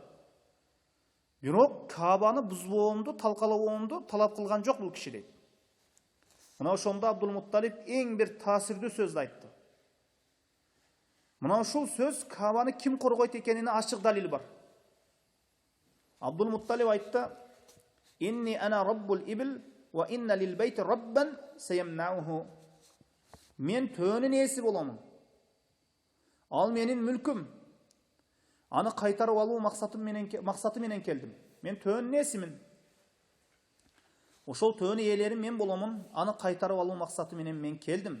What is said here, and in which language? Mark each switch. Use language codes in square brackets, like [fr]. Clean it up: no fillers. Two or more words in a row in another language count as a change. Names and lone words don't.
[ky] Бирок Каабаны бузбоомду, талкалабоомду талап кылган жок бул киши дейт. Мына ошондо Абдул Мутталиб эң бир таасирдүү сөздү айтты. Мына ушул сөз Каабаны ким коргойт экенине ачык далил бар. Абдул Мутталиб айтты: [ar] "إني أنا رب الإبل وإن للبيت ربا سيمنعه." [ky] Мен төөнүн ээси боломун. Ал менин мүлкүм. Аны кайтарып алуу максаты менен келдим. Мен төөнүн ээсимин. Ошол төөнүн ээлери мен боломун. Аны кайтарып алуу максаты менен мен келдим.